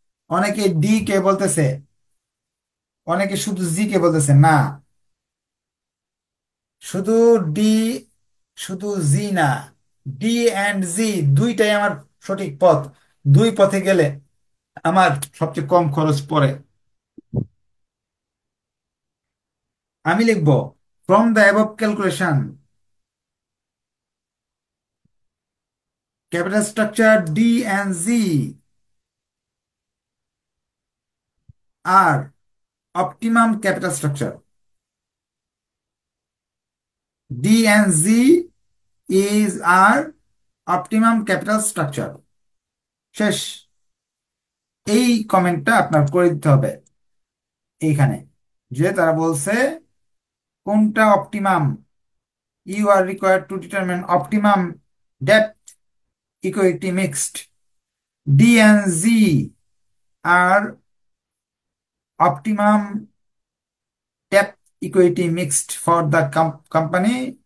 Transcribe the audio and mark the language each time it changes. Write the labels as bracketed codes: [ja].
[bn] অনেকে ডি কে বলতেছে, অনেকে শুধু জি কে বলতেছে না। শুধু ডি, শুধু জি না, ডি এন্ড জি দুইটাই আমার সঠিক পথ। দুই পথে গেলে আমার সবচেয়ে কম খরচ পড়ে। আমি লিখব, [en] From the above calculation, capital structure D and Z are optimum capital structure. D and Z is our optimum capital structure. [bn] শেষ। এই কমেন্টটা আপনার করে দিতে হবে এইখানে, যে তারা বলছে কোনটা optimum. [en] You are required to determine optimum depth equity mixed. D and Z are optimum depth equity mixed for the company।